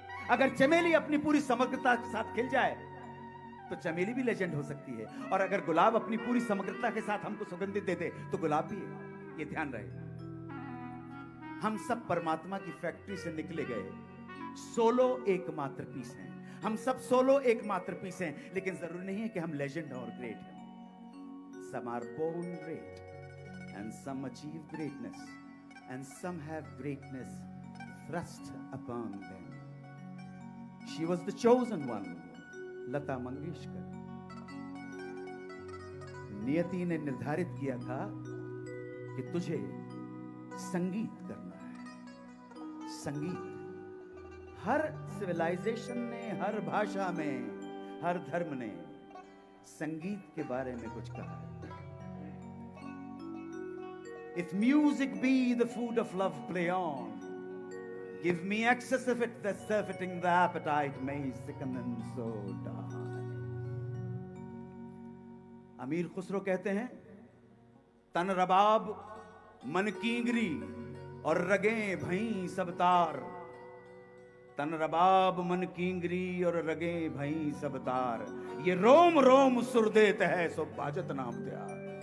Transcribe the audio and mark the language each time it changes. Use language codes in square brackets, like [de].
[hi] अगर चमेली अपनी पूरी समग्रता के साथ खिल जाए तो चमेली भी लेजेंड हो सकती है, और अगर गुलाब अपनी पूरी समग्रता के साथ हमको सुगंधित दे दे तो गुलाब भी है। ये ध्यान रहे, हम सब परमात्मा की फैक्ट्री से निकले गए सोलो एकमात्र पीस हैं। हम सब सोलो एकमात्र पीस हैं, लेकिन जरूरी नहीं है कि हम लेजेंड और ग्रेट हैं। [en] Some are born great and some achieve greatness and some have greatness thrust upon them. She was the chosen one, Lata Mangeshkar. [hi] नियति ने निर्धारित किया था कि तुझे संगीत करना है। संगीत, हर सिविलाइजेशन ने, हर भाषा में, हर धर्म ने संगीत के बारे में कुछ कहा है। [en] If music be the food of love, play on. Give me excess of it, that surfeiting the appetite may sicken and so die. [hi] अमीर खुसरो कहते हैं, तन रबाब मन कींगरी और रगे भई सब तार। तन रबाब मन कींगरी और रगे भई सब तार। ये रोम रोम सुर देत है सो बाजत नाम त्यार।